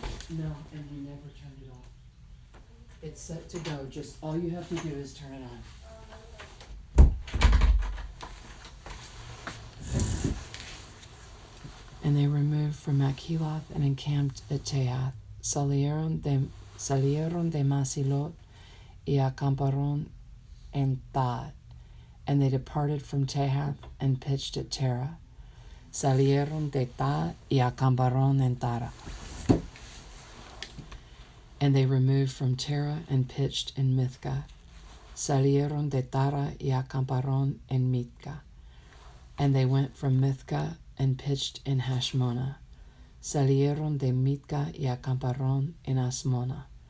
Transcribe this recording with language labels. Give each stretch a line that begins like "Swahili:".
English: No, and you never turned it off. It's set to go. Just all you have to do is turn it on. And they removed from Machiloth and encamped at Tehath.
Spanish: Salieron de Masilot y acamparon en Tad.
English: And they departed from Tehath and pitched at Terah.
Spanish: Salieron de Tad y acamparon en Tara.
English: And they removed from Terah and pitched in Mithka.
Spanish: Salieron de Tara y acamparon en Mithka.
English: And they went from Mithka and pitched in Hashmona.
Spanish: Salieron de Mithka y acamparon en Asmona.